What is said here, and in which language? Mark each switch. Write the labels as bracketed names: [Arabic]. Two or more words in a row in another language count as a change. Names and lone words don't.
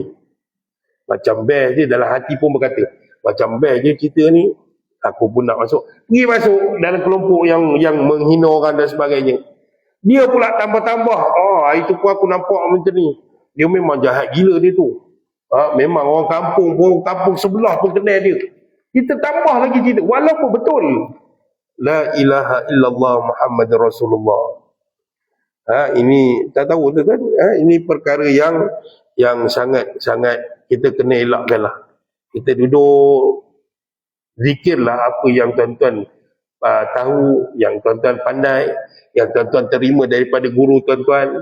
[Malay] Macam best je, dalam hati pun berkata, macam best je cerita ni, aku pun nak masuk. Pergi masuk dalam kelompok yang menghina orang dan sebagainya. Dia pula tambah-tambah, itu pun aku nampak macam ni. Dia memang jahat gila dia tu. Memang orang kampung sebelah pun kenal dia. Kita tambah lagi cerita, walaupun betul [Arabic] لا إله إلا الله محمد رسول الله. [Malay] Ini tak tahu tu kan, ini perkara yang sangat kita kena elakkanlah. Kita duduk zikirlah apa yang tuan-tuan tahu, yang tuan-tuan pandai, yang tuan-tuan terima daripada guru tuan-tuan.